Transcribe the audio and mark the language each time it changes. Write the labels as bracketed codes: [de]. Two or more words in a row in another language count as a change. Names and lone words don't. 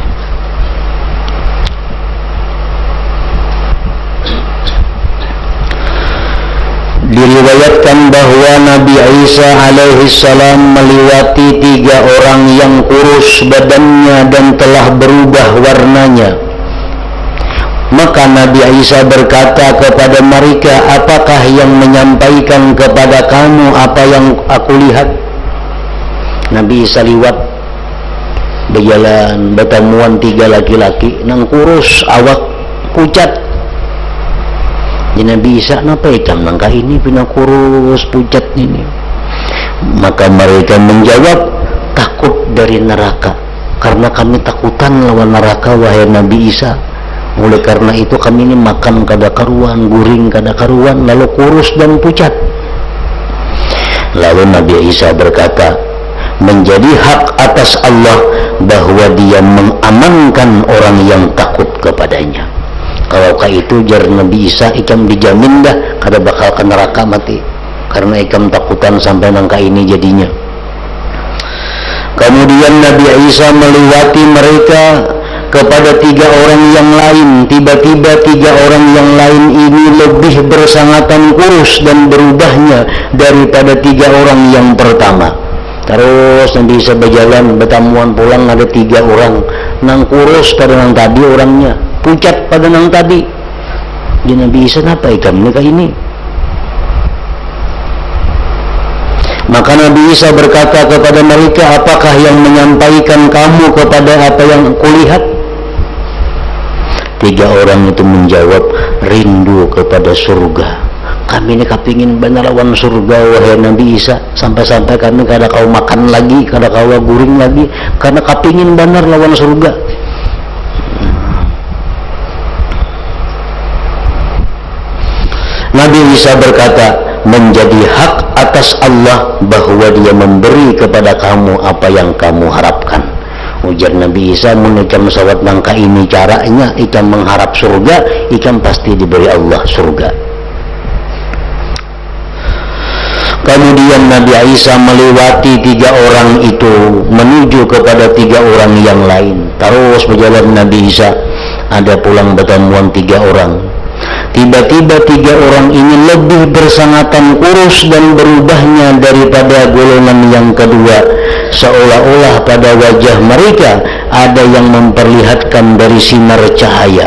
[id] Diriwayatkan bahwa Nabi Isa alaihi salam melewati 3 orang yang kurus badannya dan telah berubah warnanya. Maka Nabi Isa berkata kepada mereka, apakah yang menyampaikan kepada kamu apa yang aku lihat? [bjn] Nabi Isa lewat berjalan, bertemuan 3 laki-laki nang kurus, awak pucat. Di Nabi Isa, kenapa hitam nangka ini punya kurus pucat ini? [id] Maka mereka menjawab, takut dari neraka, [bjn] karena kami takutan lawan neraka wahai Nabi Isa. Oleh karena itu kami ini makan kada karuan, guring kada karuan, lalu kurus dan pucat. [id] Lalu Nabi Isa berkata, menjadi hak atas Allah bahwa dia mengamankan orang yang takut kepadanya. [bjn] Kalau itu jar Nabi Isa, ikam dijamin dah kada bakal ke neraka mati, karena ikam takutan sampai nangka ini jadinya. [id] Kemudian Nabi Isa melewati mereka kepada 3 orang yang lain. Tiba-tiba 3 orang yang lain ini lebih bersangatan kurus dan berubahnya daripada 3 orang yang pertama. [bjn] Terus Nabi Isa berjalan, bertamuan pulang, ada 3 orang nang kurus pada nang tadi orangnya, pucat pada nang tadi. Di Nabi Isa, kenapa ikam nikah ini? [id] Maka Nabi Isa berkata kepada mereka, apakah yang menyampaikan kamu kepada apa yang kulihat? 3 orang itu menjawab, rindu kepada surga. [bjn] Kami ini kepingin benar lawan surga wahai Nabi Isa, sampai-sampai kami kada kau makan lagi, kada kau guring lagi, karena kepingin benar lawan surga. [id] Nabi Isa berkata, menjadi hak atas Allah bahwa dia memberi kepada kamu apa yang kamu harapkan. [bjn] Ujar Nabi Isa, menikam sawat nangka ini caranya, ikam mengharap surga, ikam pasti diberi Allah surga. [id] Kemudian Nabi Isa melewati 3 orang itu menuju kepada 3 orang yang lain. [bjn] Terus berjalan Nabi Isa, ada pulang bertemuan 3 orang. [id] Tiba-tiba 3 orang ini lebih bersangatan kurus dan berubahnya daripada golongan yang kedua, seolah-olah pada wajah mereka ada yang memperlihatkan dari sinar cahaya.